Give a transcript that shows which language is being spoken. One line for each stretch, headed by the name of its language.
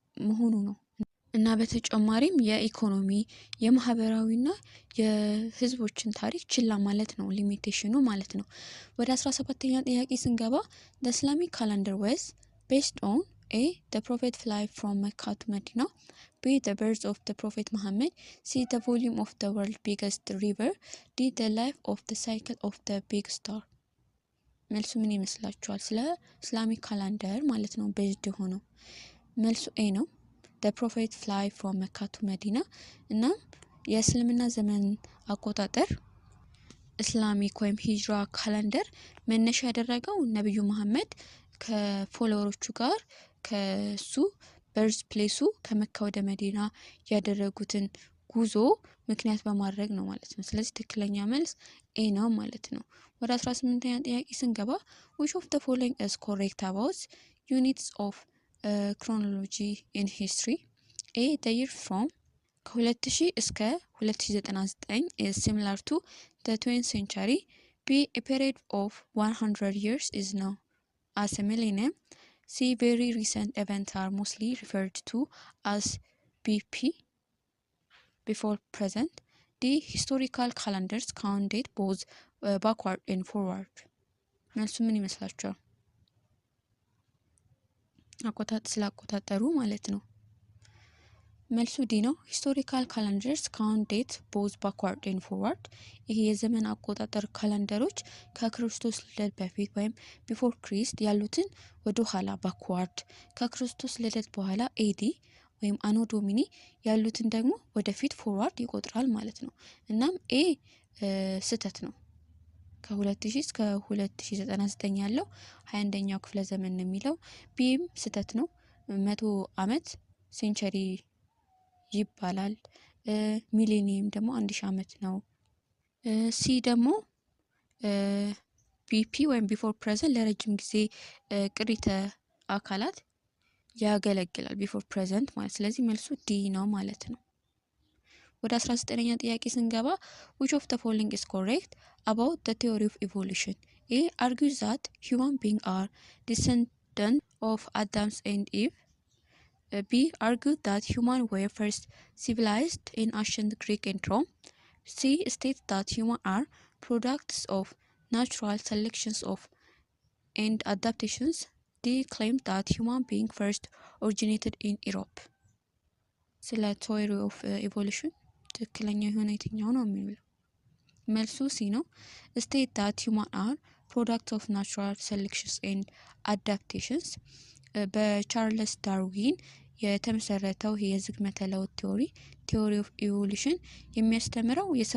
Amharic: መሆኑ ነው እና በተጨማሪም የኢኮኖሚ የማህበራዊና የህዝቦችን ታሪክ ችላ ማለት ነው ሊሚቴሽኑ ማለት ነው። ወደ 17ኛ ጥያቄ ስንገባ
English: the Islamic calendar was based on A. the prophet flight from Mecca to Medina. B. the birth of the prophet Muhammad. C. the volume of the world's biggest river. D. the life of the cycle of the big star.
Amharic: መልሱ ምን ይመስላችኋል? ስለ ኢስላሚክ ካላንደር ማለት ነው ቤዝድ ሆኖ መልሱ ኤ ነው።
English: the prophet fly from Mecca to Medina
Amharic: እና የእስልምና ዘመን አቆጣጠር ኢስላሚክ ወይም ሂጅራ ካላንደር መነሻ ያደረገው ነብዩ መሐመድ ከፎሎወሮቹ ጋር ከሱ በርዝ ፕሌሱ ከመካ ወደ መዲና ያደረጉትን ጉዞ ምክንያት በማድረግ ነው ማለት ነው። ስለዚህ ትክክለኛ መልስ ኤ ነው ማለት ነው። ወደ 18ኛ ጥያቄ ስንገባ
English: which of the following is correct about units of chronology in history? A. the year from
Amharic: ከ2000 እስከ 2099
English: is similar to the 20th century. B. a period of 100 years is known as a millennium. C. very recent events are mostly referred to as BP, before present. D. historical calendars count date both backward and forward.
Amharic: መልሱ ምን ይመስላችኋል? ስላቆጣጠሩ ማለት ነው። መልሱ ዲ ነው። ሂስቶሪካል ካላንደርስ ካውንት ዴት ቦዝ ባክዋርድ ኤንድ ፎርዋርድ። ይሄ የዘመን አቆጣጠር ካላንደሮች ከክርስቶስ ልደት በፊት ወይም ቢፎር ክሪስት ያሉትን ወደ ኋላ ባክዋርድ፣ ከክርስቶስ ልደት በኋላ ኤዲ ወይም አኖ ዶሚኒ ያሉትን ደግሞ ወደፊት ፎርዋርድ ይቆጥራል ማለት ነው። እናም ኤ ስህተት ነው። ከ2000 እስከ 2099 ያለው 21ኛው ክፍለ ዘመን ነው የሚለው። ቢም ስህተት ነው። 100 ዓመት ሴንቸሪ ይባላል። ሚሌኒየም ደግሞ 1000 ዓመት ነው። ሲ ደግሞ ቢፒ ወይም ቢፎር ፕሬዘንት ለረጅም ጊዜ ቅሪተ አካላት ያገለግላል ቢፎር ፕሬዘንት ማለት። ስለዚህ መልሱ ዲ ነው ማለት ነው። ወደ 19ኛ ጥያቄ ስንገባ
English: which of the following is correct about the theory of evolution? A. argues that human beings are descendants of Adam and Eve. B. argued that humans were first civilized in ancient Greek and Rome. C. states that humans are products of natural selections of and adaptations. D. claimed that human beings first originated in Europe.
Amharic: ስለ
English: theory of evolution
Amharic: ትክክለኛ የሆነ የትኛው ነው የሚለው መልሱ ሲ ነው።
English: state that humans are products of natural selections and adaptations
Amharic: በቻርልስ ዳርዊን የተመሰረተው የዝግመተ ለውጥ ቲዮሪ ኦፍ ኢቮሉሽን የሚያስተምረው